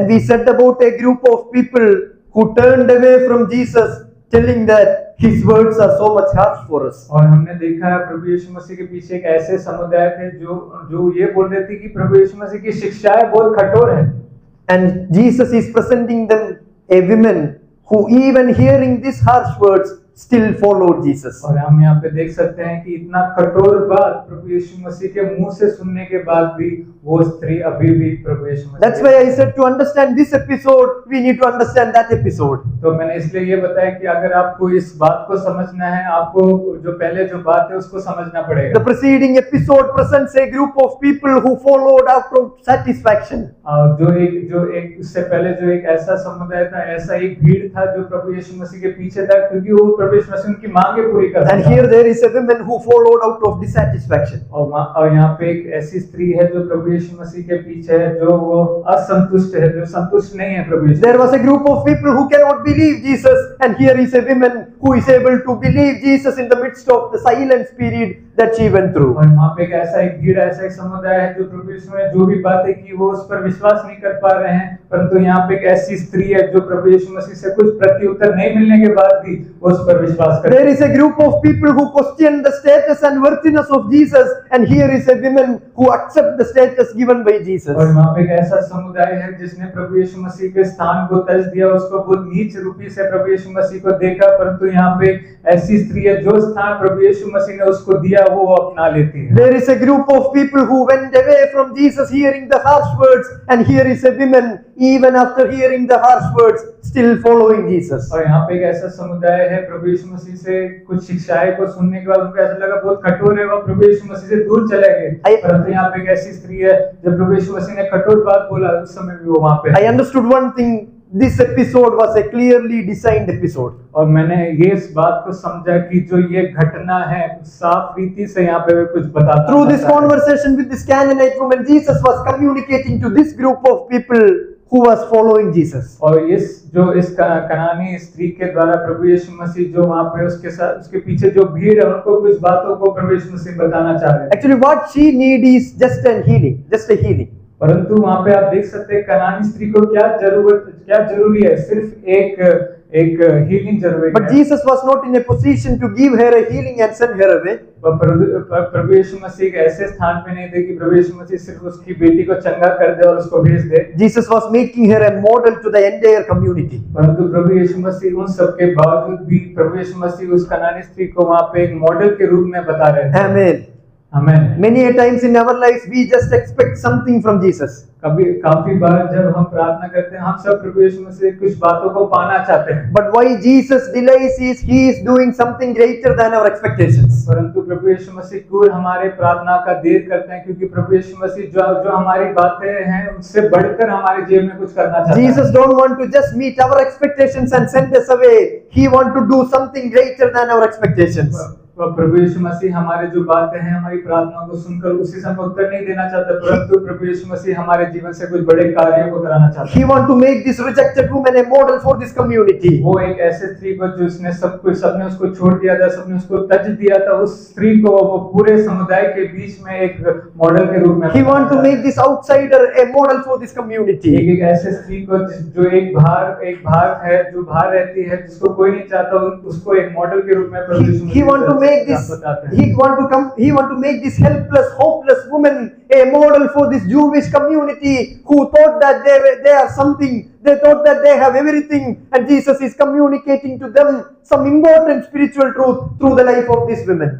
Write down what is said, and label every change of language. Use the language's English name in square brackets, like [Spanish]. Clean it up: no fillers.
[English] And we said about a group of people who turned away from Jesus, telling that his words are so much harsh for us. [Hindi] और हमने देखा है प्रभु यीशु मसीह के पीछे एक ऐसे समुदाय थे जो ये बोल रहे थे कि प्रभु यीशु मसीह की शिक्षाएं बहुत कठोर है। [English] And Jesus is presenting them a woman who, even hearing these harsh words, still followed Jesus. [Hindi] और हम यहाँ पे देख सकते हैं कि इतना कठोर बात प्रभु यीशु मसीह के मुंह से सुनने के बाद भी वो स्त्री अभी भी प्रभु यीशु मसीह। [English] That's why I said to understand this episode, we need to understand that episode. [Hindi] तो मैंने इसलिए ये बताया कि अगर आपको इस बात को समझना है, आपको जो पहले जो बात है उसको समझना पड़ेगा। [English] The preceding episode presents a group of people who followed out of satisfaction. [Hindi] जो एक उससे पहले जो एक ऐसा समुदाय था, ऐसा एक भीड़ था जो प्रभु यीशु मसीह के पीछे था क्योंकि वो प्रभु यीशु मसीह उनकी मांगे पूरी करता था। [English] And here there is a woman who followed out of dissatisfaction. [Hindi] और यहाँ पे एक ऐसी स्त्री है जो प्रभु यीशु मसीह के पीछे है, जो वो असंतुष्ट है, जो संतुष्ट नहीं है प्रभु यीशु। [English] There was a group of people who cannot believe Jesus, and here is a woman who is able to believe Jesus in the midst of the silence period that she went through. [Hindi] और वहाँ पे एक भीड़ ऐसा एक समुदाय है जो प्रभु यीशु ने जो भी बातें की वो उस पर विश्वास नहीं कर पा रहे हैं, परंतु यहाँ पे एक ऐसी स्त्री है जो प्रभु यीशु मसीह से कुछ प्रत्युत्तर नहीं मिलने के बाद भी वो उस पर विश्वास करती है। [English] There is a group of people who question the status and worthiness of Jesus, and here is a woman who accept the status given by Jesus. [Hindi] और वहाँ पे एक ऐसा समुदाय है जिसने प्रभु यीशु मसीह के स्थान को तज दिया, उसको बहुत नीच रूपी से प्रभु यीशु मसीह को देखा, परंतु यहाँ पे ऐसी स्त्री है जो स्थान प्रभु यीशु मसीह ने उसको दिया वो अपना लेती है। [English] There is a group of people who went away from Jesus hearing the harsh words, and here is a woman, even after hearing the harsh words, still following Jesus. [Hindi] और यहाँ पे एक ऐसा समुदाय है प्रभु यीशु मसीह से कुछ शिक्षाएं को सुनने के बाद उनको ऐसा लगा बहुत कठोर है, वो प्रभु यीशु मसीह से दूर चले गए, परंतु यहाँ पे एक ऐसी स्त्री है जब प्रभु यीशु मसीह ने कठोर बात बोला उस समय भी वो वहाँ पे। [English] I understood one thing. This episode was a clearly designed episode. [Hindi] और मैंने ये इस बात को समझा कि जो ये घटना है साफ रीति से यहाँ पे कुछ बताता है। [English] Through this conversation with this Canaanite woman, Jesus was communicating to this group of people who was following Jesus. [Hindi] और इस कनानी स्त्री के द्वारा प्रभु यीशु मसीह जो वहाँ पे उसके साथ उसके पीछे जो भीड़ है उनको कुछ बातों को प्रभु यीशु मसीह बताना चाह रहे हैं। [English] Actually, what she need is just a healing. [Hindi] परंतु वहाँ पे आप देख सकते हैं कनानी स्त्री को क्या जरूरी है, सिर्फ एक हीलिंग जरूरी [English] But [Hindi] है। [English] Jesus was not in a position to give her a healing and send her away. [Hindi] पर प्रभु यीशु मसीह एक ऐसे स्थान पे नहीं थे कि प्रभु यीशु मसीह सिर्फ उसकी बेटी को चंगा कर दे और उसको भेज दे, [English] Jesus was making her a model to the entire community. [Hindi] परंतु प्रभु यीशु मसीह उन सब के बावजूद भी प्रभु यीशु मसीह उस कनानी स्त्री को वहाँ पे एक मॉडल के रूप में बता रहे थे। [English] Amen. [Hindi] आमीन। [English] Many a times in our lives we just expect something from Jesus. [Hindi] काफी बार जब हम प्रार्थना करते हैं हम सब प्रभु यीशु मसीह से कुछ बातों को पाना चाहते हैं, [English] But why Jesus delays is He is doing something greater than our expectations. [Hindi] परंतु प्रभु यीशु मसीह क्यों हमारे प्रार्थना का देर करते हैं? क्योंकि प्रभु यीशु मसीह जो हमारी बातें हैं उससे बढ़कर हमारे जीवन में कुछ करना चाहते हैं। [English] Jesus don't want to just meet our expectations and send us away. He want to do something greater than our expectations. [Hindi] प्रभु यीशु मसीह हमारे जो बातें हैं हमारी प्रार्थनाओं को सुनकर उसी समय उत्तर नहीं देना चाहता, परंतु प्रभु यीशु मसीह हमारे जीवन से कुछ बड़े कार्यों को कराना चाहता है। [English] He want to make this rejected woman a model for this community. [Hindi] वो एक ऐसे स्त्री को जो उसने सबने उसको छोड़ दिया था, सबने उसको तज दिया था, उस स्त्री को वो पूरे समुदाय के बीच में एक मॉडल के रूप में [English] He want to make this outsider a model for this community. [Hindi] एक ऐसे स्त्री को जो एक बाहर है, जो बाहर रहती है, जिसको कोई नहीं चाहता, उसको एक मॉडल के रूप में प्रभु यीशु [English] He want to make this. He want to make this helpless, hopeless woman a model for this Jewish community who thought that they are something. They thought that they have everything, and Jesus is communicating to them some important spiritual truth through the life of this woman.